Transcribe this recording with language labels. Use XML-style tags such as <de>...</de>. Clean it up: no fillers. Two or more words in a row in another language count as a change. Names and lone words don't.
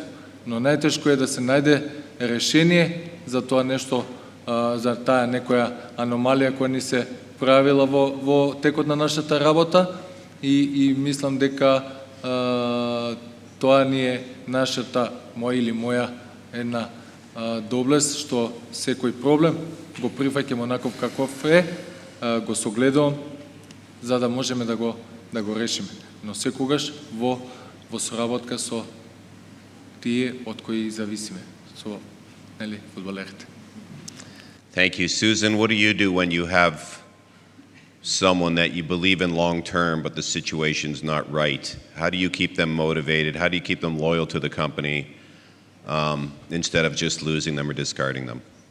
<mk>Но најтешко е да се најде решение за тоа нешто, за таа некоја аномалија која ни се правила во текот на нашата работа и мислам дека тоа ни е нашата, моја или моја една доблест, што секој проблем го прифаќаме онаков каков е, го согледувам за да можеме да го решиме. Но секогаш во соработка со тие од кои зависиме, со нели фудбалерите.</mk> <en>Thank you. Susan, what do you do when you have someone that you believe in long term, but the situation's not right? How do you keep them motivated? How do you keep them loyal to the company instead of just losing them or discarding them?</en>